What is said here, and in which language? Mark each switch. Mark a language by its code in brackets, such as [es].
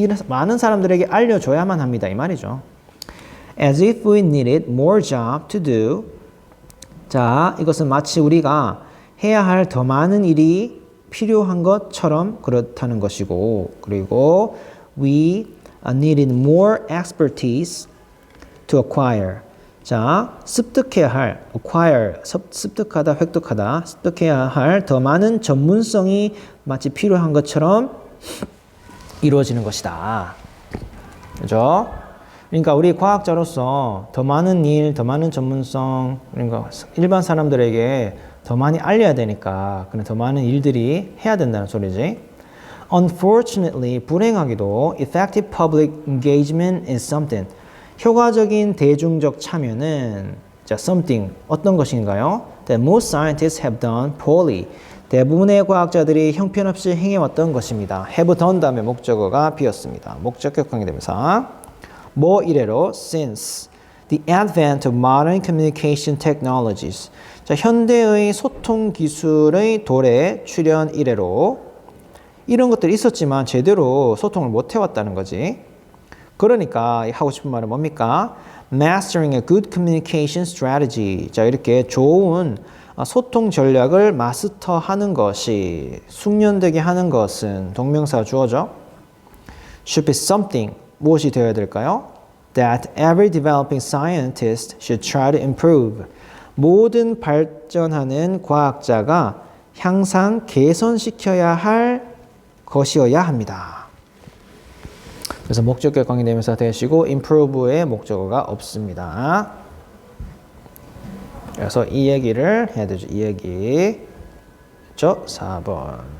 [ko] 많은 사람들에게 알려줘야만 합니다. 이 말이죠. [en] As if we needed more job to do. [ko] 자, 이것은 마치 우리가 해야 할 더 많은 일이 필요한 것처럼 그렇다는 것이고, 그리고 [en] we needed more expertise to acquire. [ko] 자, 습득해야 할, acquire, 습득하다, 획득하다, 습득해야 할 더 많은 전문성이 마치 필요한 것처럼 이루어지는 것이다. 그죠? 그러니까 우리 과학자로서 더 많은 일, 더 많은 전문성, 그러니까 일반 사람들에게 더 많이 알려야 되니까 그런 더 많은 일들이 해야 된다는 소리지. [en] Unfortunately, [ko] 불행하게도 [en] effective public engagement in something. [ko] 효과적인 대중적 참여는 자, something 어떤 것인가요? [en] That most scientists have done poorly. [ko] 대부분의 과학자들이 형편없이 행해왔던 것입니다. have done 다음에 목적어가 비었습니다. 목적 격항이 되면서 뭐 이래로 since [en] The advent of modern communication technologies. [ko] 자, 현대의 소통 기술의 도래 출현 이래로 이런 것들이 있었지만 제대로 소통을 못 해왔다는 거지. 그러니까 하고 싶은 말은 뭡니까? [en] Mastering a good communication strategy. [ko] 자, 이렇게 좋은 소통 전략을 마스터하는 것이, 숙련되게 하는 것은 동명사가 주어져. [en] Should be something. [ko] 무엇이 되어야 될까요? [en] That every developing scientist should try to improve. [ko] 모든 발전하는 과학자가 항상 개선시켜야 할 것이어야 합니다. 그래서 목적격 관계대명사 되시고 improve의 목적어가 없습니다. 그래서 이 얘기를 해야 되죠. 이 얘기. 그렇죠? 4번.